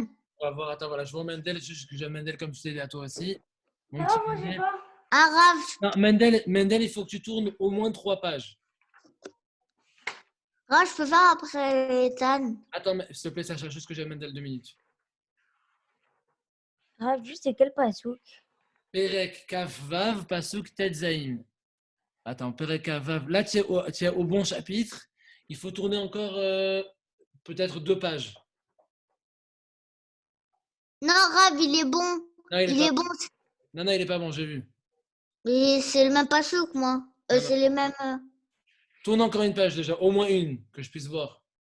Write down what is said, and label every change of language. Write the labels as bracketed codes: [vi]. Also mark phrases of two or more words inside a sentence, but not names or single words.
[fr] On va voir, attends, voilà, je vois Mendel, juste que j'ai Mendel comme je t'ai dit à toi aussi. Mon Ah, petit moi, j'ai Mendel. pas. Un Rav. Non, Mendel, il faut que tu tournes au moins 3 pages. Rav, je peux faire après Ethan. Attends, s'il te plaît, Sacha, juste que j'ai Mendel 2 minutes. Rav, juste c'est quel pasouk? [he] פרק כ"ו פסוק ט"ז. [fr] Attends, [he] פרק כ"ו. [fr] Là, tu es au bon chapitre. Il faut tourner encore peut-être 2 pages. Non, Rav, il est bon. Non, Il est bon. Non, il est pas bon, j'ai vu. Mais c'est le même pasouk, moi. Non. C'est les mêmes. Tourne encore une page déjà, au moins une, que je puisse voir.